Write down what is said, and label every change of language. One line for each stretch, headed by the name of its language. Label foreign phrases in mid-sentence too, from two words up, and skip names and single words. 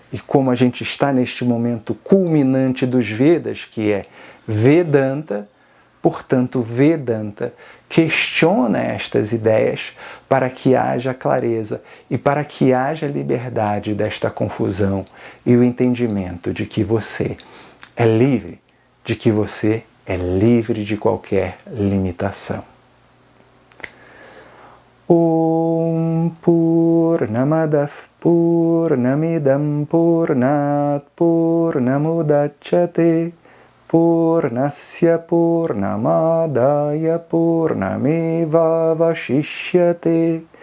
Portuguese: E como a gente está neste momento culminante dos Vedas, que é Vedanta, portanto, Vedanta questiona estas ideias para que haja clareza e para que haja liberdade desta confusão e o entendimento de que você é livre, de que você é livre de qualquer limitação.
Sanskrit: ॐ पूर्णमदः पूर्णमिदं पूर्णात् पूर्णमुदच्यते पूर्णस्य पूर्णमादाय पूर्णमेव अवशिष्यते.